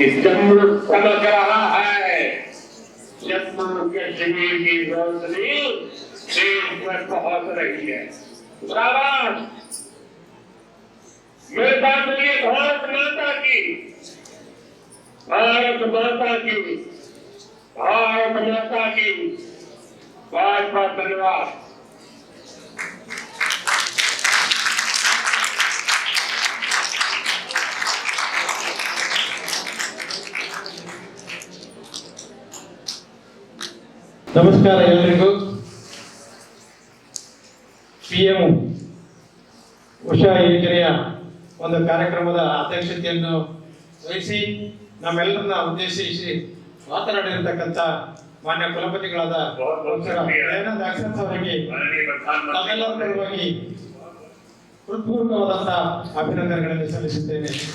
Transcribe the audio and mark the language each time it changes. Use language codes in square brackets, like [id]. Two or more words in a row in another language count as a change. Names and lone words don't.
[hi] इस जम्मू चमक रहा है, जम्मू कश्मीर की रोशनी देश में पहुंच रही है। शाबाश, मेरे पास बोलिए भारत माता की, भारत माता की, भारत माता की। बहुत बहुत धन्यवाद। [kn] ನಮಸ್ಕಾರ ಎಲ್ಲರಿಗೂ. PM ಉಷಾ ಯೋಜನೆಯ ಒಂದು ಕಾರ್ಯಕ್ರಮದ ಅಧ್ಯಕ್ಷತೆಯನ್ನು ವಹಿಸಿ ನಮ್ಮೆಲ್ಲರನ್ನ ಉದ್ದೇಶಿಸಿ ಮಾತನಾಡಿರತಕ್ಕಂಥ ಮಾನ್ಯ ಕುಲಪತಿಗಳಾದ ಪ್ರೊಫೆಸರ್ ದಯಾನಂದ ಅಕ್ಷತ್ ಅವರಿಗೆ ತಮ್ಮೆಲ್ಲರ ಪರವಾಗಿ ಹೃತ್ಪೂರ್ವಕವಾದಂಥ ಅಭಿನಂದನೆಗಳನ್ನು ಸಲ್ಲಿಸುತ್ತೇನೆ.